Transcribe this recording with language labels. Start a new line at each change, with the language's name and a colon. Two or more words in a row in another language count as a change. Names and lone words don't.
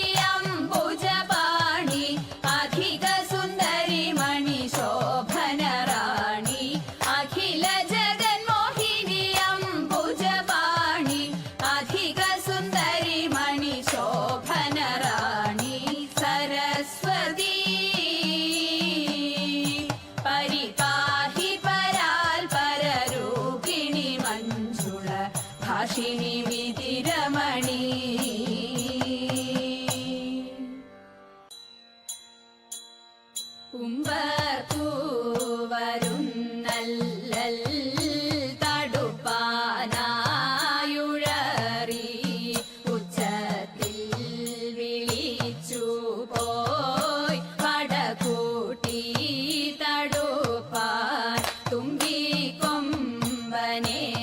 Sanskrit: अम्बुजपाणि अधिक सुन्दरि मणिशोभनराणि अखिल जगन्मोहिनी अम्बुजपाणि अधिक सुन्दरि मणिशोभनराणि सरस्वती परिपाहि पराल्पररूपिणि मञ्जुळ भाषिणि विधिरमणि
Malayalam: ഉമ്പൂവരുന്നല്ലൽ തടുപ്പാനായുഴറി ഉച്ചത്തിൽ വിളിച്ചു പോയി പടകൂട്ടി തടുപ്പാൻ തുമ്പിക്കൊമ്പനെ